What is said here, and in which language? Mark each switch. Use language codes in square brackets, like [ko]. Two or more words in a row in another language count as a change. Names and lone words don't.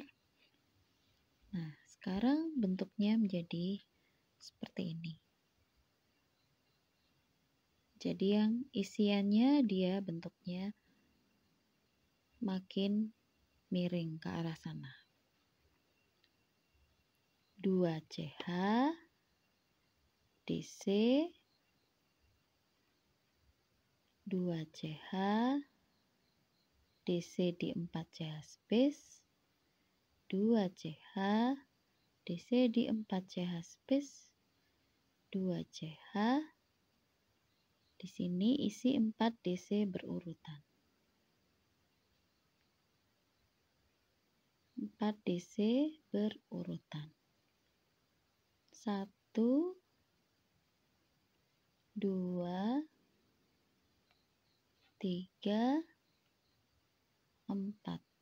[id] Nah, sekarang bentuknya menjadi seperti ini. Jadi yang isiannya dia bentuknya makin miring ke arah sana. 2 CH, DC, 2 CH, DC di 4 CH space, 2 CH, DC di 4 CH space, 2 CH, di sini isi 4 DC berurutan. 4 DC berurutan. 1, 2, 3, 4.